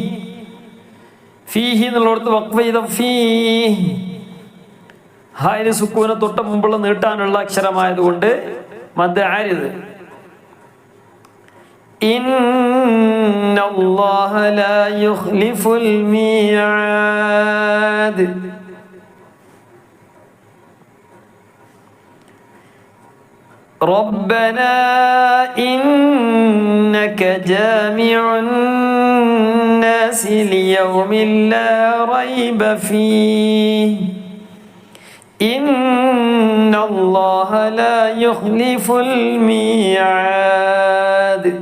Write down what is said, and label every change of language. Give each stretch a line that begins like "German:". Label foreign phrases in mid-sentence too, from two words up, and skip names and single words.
Malayalam: ഫീഹി എന്നുള്ളടത്ത് വഖഫ് ചെയ്ത ഫീഹി, ഹായിന് സുക്കൂനെ തൊട്ട് മുമ്പുള്ള നീട്ടാനുള്ള അക്ഷരമായതുകൊണ്ട്
Arabic: مد عارض. إن الله لا يخلف الميعاد. ربنا إنك جامع الناس ليوم لا ريب فيه إن الله لا يخلف الميعاد.